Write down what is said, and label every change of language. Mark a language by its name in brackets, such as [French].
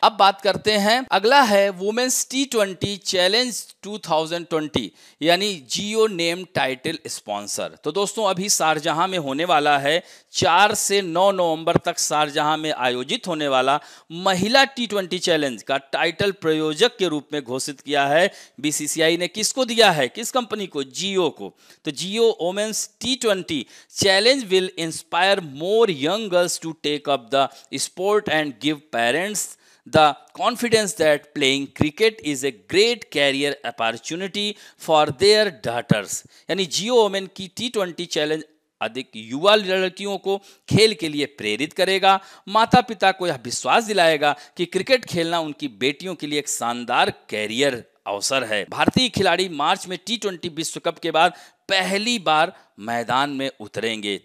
[Hindi] अब बात करते हैं, अगला है वुमेन्स T20 चैलेंज 2020 यानी [English] Jio name title sponsor. [Hindi] तो दोस्तों अभी शारजहां में होने वाला है, 4 से 9 नवंबर तक शारजहां में आयोजित होने वाला महिला T20 चैलेंज का टाइटल प्रायोजक के रूप में घोषित किया है बीसीसीआई ने। किसको दिया है, किस कंपनी को? जियो को। [English] तो Jio women's T20 challenge will inspire more young girls to take up the sport and give parents the confidence that playing cricket is a great career opportunity for their daughters। [Hindi] यानी जियो women की T20 challenge अधिक युवा लड़कियों को खेल के लिए प्रेरित करेगा। माता पिता को यह विश्वास दिलाएगा कि क्रिकेट खेलना उनकी बेटियों के लिए एक शानदार कैरियर अवसर है। भारतीय खिलाड़ी मार्च में T20 विश्व कप के बाद पहली बार मैदान में उतरेंगे।